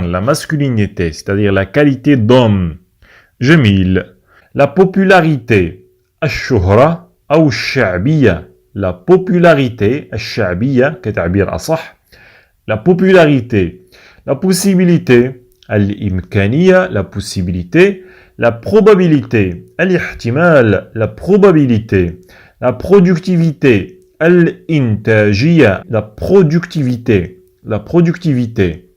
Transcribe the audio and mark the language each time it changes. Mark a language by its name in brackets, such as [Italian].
[French] La masculinité, c'est-à-dire la qualité d'homme. [Arabic] جميل. [French] La popularité, [Arabic] الشهرة أو الشعبية. [French] La popularité, [Arabic] الشعبية كتعبير أصح. [French] La popularité. La possibilité, الإمكانية, la possibilité. La probabilité, الاحتمال, la probabilité. La productivité, الإنتاجية, la productivité, la productivité.